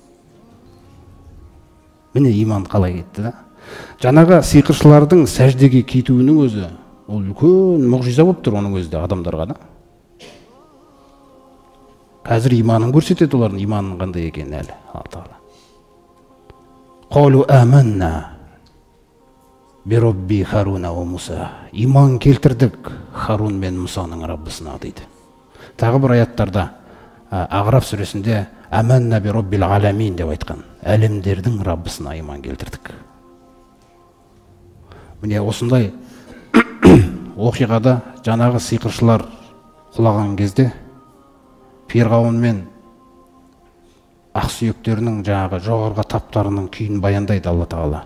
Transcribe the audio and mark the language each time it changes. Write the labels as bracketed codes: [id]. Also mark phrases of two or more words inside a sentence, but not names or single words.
[kk] Міне иман қалай кетті да. Жаңағы сиқыршылардың сәждеге кетуінің өзі, ол үлкен мұғжиза болып тұр оның өзі де адамдарға да. Қазір иманын көрсетеді, олардың иманының қандай екенін әлі. Алла Тағала. [ar] قالوا آمنا برب هارون وموسى. [kk] Иман келтірдік Харун мен Мусаның Раббысына дейді. Тағы бір аяттарда Ағраф сүресінде [ar] آمنا برب العالمين [kk] деп айтқан. Әлемдердің Раббысына иман келтірдік. Міне осындай оқиғада жаңағы сиқыршылар құлаған кезде Фирғауын мен ақсүйектерінің жаңағы жоғарғы таптарының күйін баяндайды Алла Тағала.